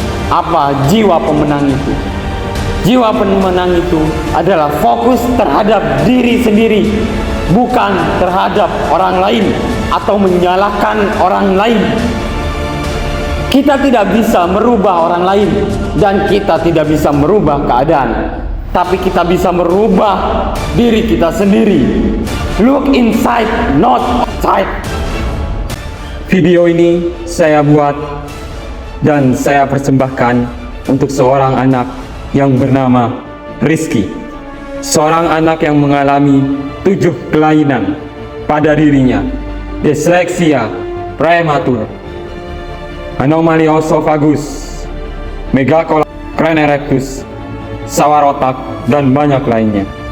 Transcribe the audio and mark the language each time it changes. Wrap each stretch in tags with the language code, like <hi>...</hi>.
<id>Apa jiwa pemenang itu? Jiwa pemenang itu adalah fokus terhadap diri sendiri, bukan terhadap orang lain atau menyalahkan orang lain. Kita tidak bisa merubah orang lain dan kita tidak bisa merubah keadaan, tapi kita bisa merubah diri kita sendiri.</id> <en>Look inside, not outside.</en> <id>Video ini saya buat dan saya persembahkan untuk seorang anak yang bernama Rizky. Seorang anak yang mengalami 7 kelainan pada dirinya: disleksia prematur, anomali osofagus, megacolon erectus, sawar otak, dan banyak lainnya.</id>